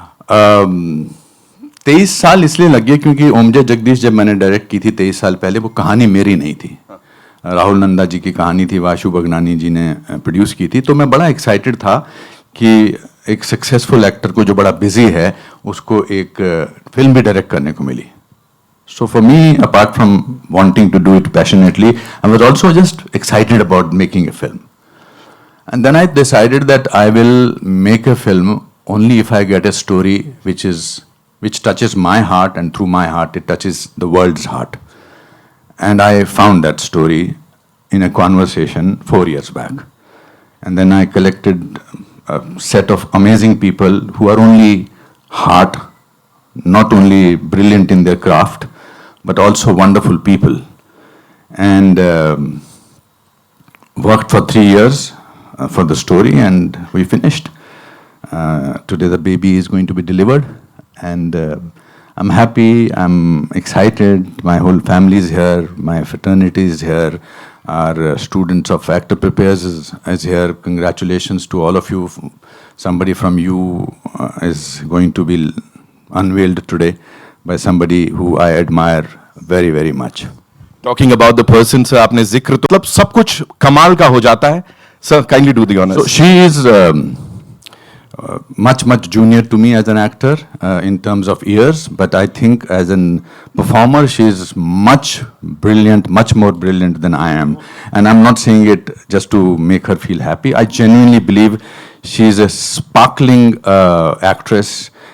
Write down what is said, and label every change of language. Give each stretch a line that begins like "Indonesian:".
Hindi: 23 साल इसलिए लग गए क्योंकि ओमजे जगदीश जब मैंने डायरेक्ट की थी 23 साल पहले, वो कहानी मेरी नहीं थी, राहुल नंदा जी की कहानी थी, वाशु बगनानी जी ने प्रोड्यूस की थी। तो मैं बड़ा एक्साइटेड था कि एक सक्सेसफुल एक्टर को जो बड़ा बिजी है उसको एक फिल्म भी डायरेक्ट करने को मिली।
English: So for me, apart from wanting to do it passionately, I was also just excited about making a film. And then I decided that I will make a film only if I get a story which touches my heart, and through my heart it touches the world's heart. And I found that story in a conversation 4 years back. And then I collected a set of amazing people who are only heart, not only brilliant in their craft, but also wonderful people. And worked for 3 years for the story, and we finished. Today the baby is going to be delivered, and I'm happy, I'm excited, my whole family is here, my fraternity is here, our students of Actor Prepares is here. Congratulations to all of you. Somebody from you is going to be unveiled today by somebody who I admire very, very much. Talking about the person, sir,
Hindi: आपने जिक्र तो मतलब सब कुछ कमाल का हो जाता है।
English: Sir, kindly do the honors. So she is much junior to me as an actor in terms of years, but I think as a performer she is much more brilliant than I am. And I'm not saying it just to make her feel happy. I genuinely believe she is a sparkling actress.